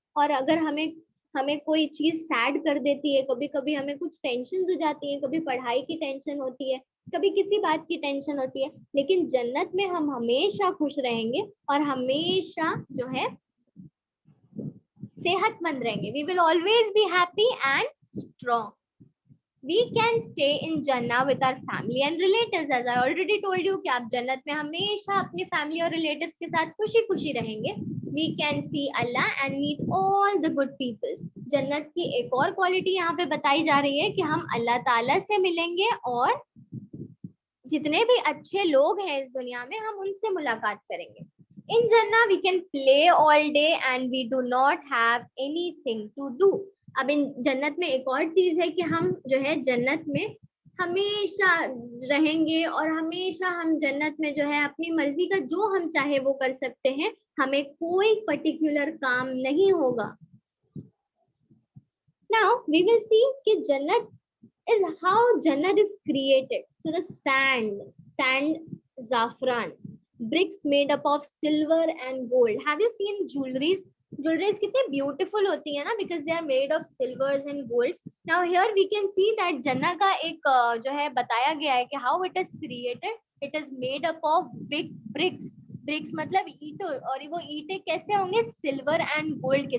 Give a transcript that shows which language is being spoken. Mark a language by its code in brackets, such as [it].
[hi] और अगर हमें हमें कोई चीज सैड कर देती है, कभी कभी हमें कुछ टेंशन हो जाती है, कभी पढ़ाई की टेंशन होती है, कभी किसी बात की टेंशन होती है, लेकिन जन्नत में हम हमेशा खुश रहेंगे और हमेशा जो है सेहतमंद रहेंगे। [en] We will always be happy and strong. We can stay in Jannah with our family and relatives. As I already told you [hi] कि आप जन्नत में हमेशा अपनी फैमिली और रिलेटिव्स के साथ खुशी खुशी रहेंगे। [en] We can see Allah and meet all the good people. [hi] जन्नत की एक और क्वालिटी यहाँ पे बताई जा रही है कि हम अल्लाह ताला से मिलेंगे और जितने भी अच्छे लोग हैं इस दुनिया में हम उनसे मुलाकात करेंगे। [en] In Jannah we can play all day and we do not have anything to do. [hi] अब इन जन्नत में एक और चीज है कि हम जो है जन्नत में हमेशा रहेंगे और हमेशा हम जन्नत में जो है अपनी मर्जी का जो हम चाहे वो कर सकते हैं, हमें कोई पर्टिकुलर काम नहीं होगा। Now we will see कि जन्नत is how Jannat is created. So the sand, saffron, bricks made up of silver and gold. Have you seen jewelries? Jewelleries कितने ब्यूटीफुल होती है ना, because दे are made of silvers and gold. Now here we can see that जन्ना का एक जो है बताया गया है कि how it is created. It is made up of big BRICS. BRICS मतलब ईंटों, और वो ईंटें कैसे होंगे, सिल्वर एंड गोल्ड के.